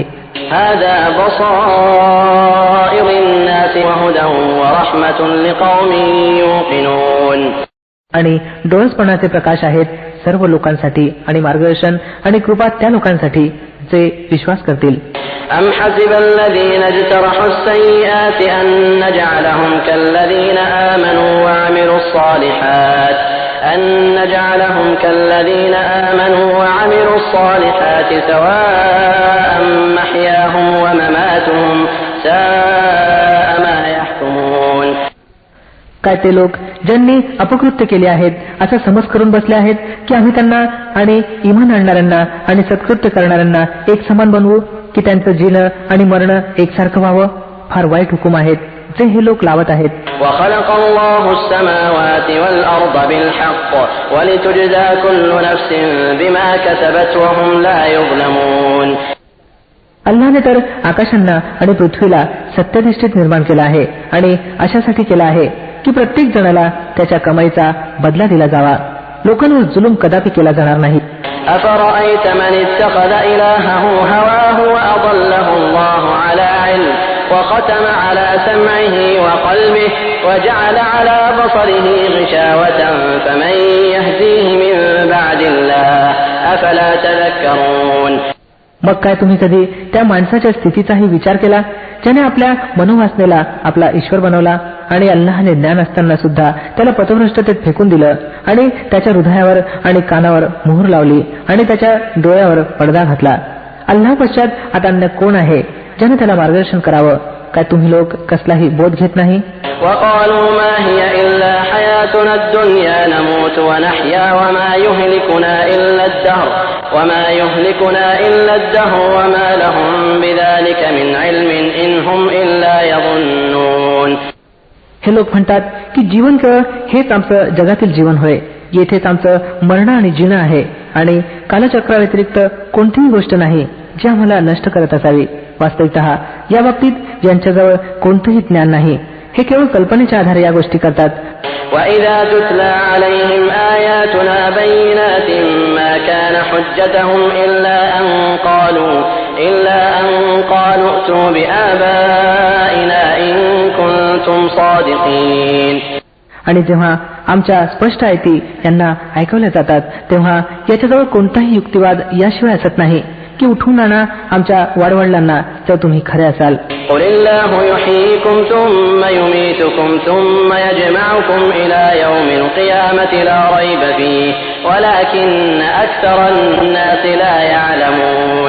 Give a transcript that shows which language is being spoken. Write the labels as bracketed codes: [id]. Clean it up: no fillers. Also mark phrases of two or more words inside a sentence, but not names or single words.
[ar] هذا بصائر الناس وهدى ورحمة لقوم يوقنون. [mr] आणि डोळसपणाचे प्रकाश आहेत सर्व लोकांसाठी आणि मार्गदर्शन आणि कृपा त्या लोकांसाठी जे विश्वास करतील. [ar] أم حسب الذين اجترحوا السيئات أن نجعلهم كالذين آمنوا وعملوا الصالحات سواء محياهم ومماتهم ساء ما يحكمون. [mr] काय ते लोक ज्यांनी अपकृत्य केले आहेत असा समज करून बसले आहेत की आम्ही त्यांना आणि इमान आणणाऱ्यांना आणि सत्कृत्य करणाऱ्यांना एक समान बनवू की त्यांचं जीणं आणि मरणं एकसारखं व्हावं. फार वाईट हुकूम आहेत जे हे लोक लावत आहेत. [ar] وخلق الله السماوات والأرض بالحق ولتجزى كل نفس بما كسبت وهم لا يظلمون. [mr] अल्लाहने तर आकाशांना आणि पृथ्वीला सत्यनिष्ठित निर्माण केला आहे आणि अशासाठी केला आहे की प्रत्येक जणाला त्याच्या कमाईचा बदला दिला जावा. लोकांवर जुलूम कदापि केला जाणार नाही. [ar] أفرأيت من اتخذ إلهه هواه وأضله الله على علم وختم على سمعه وقلبه وجعل على بصره غشاوة فمن يهديه من بعد الله أفلا تذكرون. [mr] मग काय तुम्ही कधी त्या माणसाच्या स्थितीचाही विचार केला ज्याने आपल्या मनोवासनेला आपला ईश्वर बनवला आणि अल्लाहने ज्ञान असताना सुद्धा त्याला पथभ्रष्टतेत फेकून दिलं आणि त्याच्या हृदयावर आणि कानावर मोहर लावली आणि त्याच्या डोळ्यावर पडदा घातला. अल्लाह पश्चात आता अन्य कोण आहे ज्याने त्याला मार्गदर्शन करावं. काय तुम्ही लोक कसलाही बोध घेत नाही. [ar] وقالوا ما هي إلا حياتنا الدنيا نموت ونحيا وما يهلكنا إلا الدهر وما لهم بذلك من علم إن هم إلا يظنون. [mr] हे लोक म्हणतात की जीवन केवळ हेच आमचं जगातील जीवन होय, येथेच आमचं मरण आणि जीणं आहे आणि कालचक्राव्यतिरिक्त कोणतीही गोष्ट नाही जी आम्हाला नष्ट करत असावी. वास्तविकतः या बाबतीत ज्यांच्याजवळ कोणतंही ज्ञान नाही हे केवळ कल्पनेच्या आधारे या गोष्टी करतात. [ar] وَإِذَا تُتْلَى عَلَيْهِمْ آيَاتُنَا بَيِّنَاتٍ مَا كَانَ حُجَّتُهُمْ إِلَّا أَن قَالُوا ائْتُوا بِآبَائِنَا إِن كُنتُمْ صَادِقِينَ. [mr] आणि जेव्हा आमच्या स्पष्ट आयती यांना ऐकवल्या जातात तेव्हा याच्याजवळ कोणताही युक्तिवाद याशिवाय असत नाही की उठून आणा आमच्या वाडवडिलांना जर तुम्ही खरे असाल. [ar] قُلِ اللَّهُ يُحْيِيكُمْ ثُمَّ يُمِيتُكُمْ ثُمَّ يَجْمَعُكُمْ إِلَى يَوْمِ الْقِيَامَةِ لَا رَيْبَ فِيهِ وَلَكِنَّ أَكْثَرَ النَّاسِ لَا يَعْلَمُونَ.